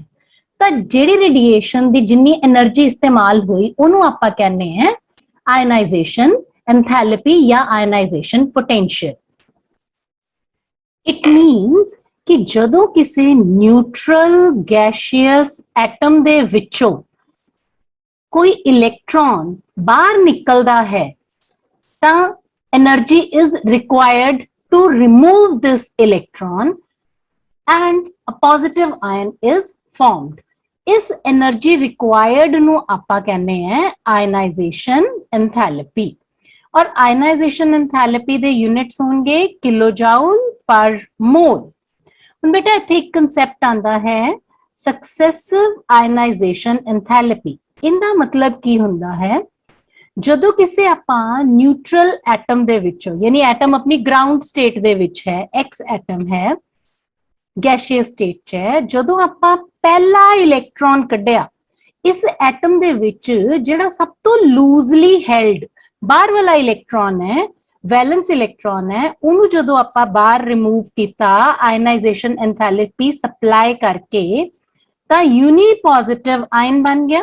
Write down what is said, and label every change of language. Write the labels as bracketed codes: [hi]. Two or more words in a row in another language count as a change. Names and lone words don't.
[pa] ਤਾਂ ਜਿਹੜੀ ਰੇਡੀਏਸ਼ਨ ਦੀ ਜਿੰਨੀ એનર્ਜੀ ਇਸਤੇਮਾਲ ਹੋਈ ਉਹਨੂੰ ਆਪਾਂ ਕਹਿੰਦੇ ਹਾਂ [en] ionization enthalpy [pa] ਜਾਂ [en] ionization potential. it means [pa] ਕਿ ਜਦੋਂ ਕਿਸੇ [en] neutral gaseous atom [pa] ਦੇ ਵਿੱਚੋਂ ਕੋਈ ਇਲੈਕਟ੍ਰੋਨ ਬਾਹਰ ਨਿਕਲਦਾ ਹੈ ਤਾਂ [en] energy is required to remove this electron and a positive ion is formed. [pa] इस [en] energy required [pa] ਨੂੰ ਆਪਾਂ ਕਹਿੰਦੇ हैं [en] ionization enthalpy [pa] और [en] ionization enthalpy [pa] ਦੇ units ਹੋਣਗੇ [en] kilojoule per mole। [pa] ਹੁਣ ਬੇਟਾ ਇੱਥੇ ਇੱਕ concept ਆਂਦਾ ਹੈ [en] successive ionization enthalpy। [pa] ਇਹਦਾ ਮਤਲਬ ਕੀ ਹੁੰਦਾ ਹੈ ਜਦੋਂ ਕਿਸੇ ਆਪਾਂ [en] neutral atom [pa] ਦੇ ਵਿੱਚੋਂ ਯਾਨੀ ਐਟਮ ਆਪਣੀ [en] ground state [pa] ਦੇ ਵਿੱਚ ਹੈ x ਐਟਮ ਹੈ [en] gaseous state [pa] 'ਚ ਹੈ ਜਦੋਂ ਆਪਾਂ ਪਹਿਲਾ ਇਲੈਕਟ੍ਰੋਨ ਕੱਢਿਆ ਇਸ ਐਟਮ ਦੇ ਵਿੱਚ ਜਿਹੜਾ ਸਭ ਤੋਂ [en] loosely held [pa] ਬਾਹਰ ਵਾਲਾ ਇਲੈਕਟ੍ਰੋਨ ਹੈ [en] valence electron [pa] ਹੈ ਉਹਨੂੰ ਜਦੋਂ ਆਪਾਂ ਬਾਹਰ ਰਿਮੂਵ ਕੀਤਾ [en] ionization enthalpy supply [pa] ਕਰਕੇ ਤਾਂ [en] uni positive ion [pa] ਬਣ ਗਿਆ।